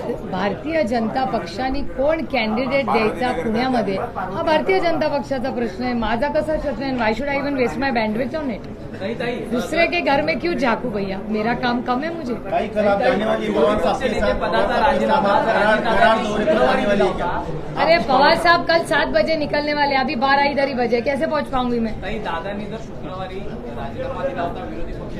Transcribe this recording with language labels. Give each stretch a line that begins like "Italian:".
Marathi: भारतीय जनता पक्षाने कोण कॅन्डिडेट द्यायचा पुण्यामध्ये हा भारतीय जनता पक्षाचा प्रश्न आहे. माझा कसा प्रश्न आहे?
English: Why should I even waste my bandwidth on it?
Hindi: दूसरे के घर में क्यों झांकू भैया? मेरा काम कम है मुझे. भाई कल आप जाने वाली पवार साहब के साथ
Marathi: पदाचा राजीनामा
Hindi: करार दौरे पर जाने वाली है क्या? अरे पवार साहब कल 7 बजे निकलने वाले, अभी 12 इधर ही बजे, कैसे पहुंच पाऊंगी मैं?
Marathi: ताई, दादांनी जर शुक्रवारी राजीनामा दिला होता विरोधी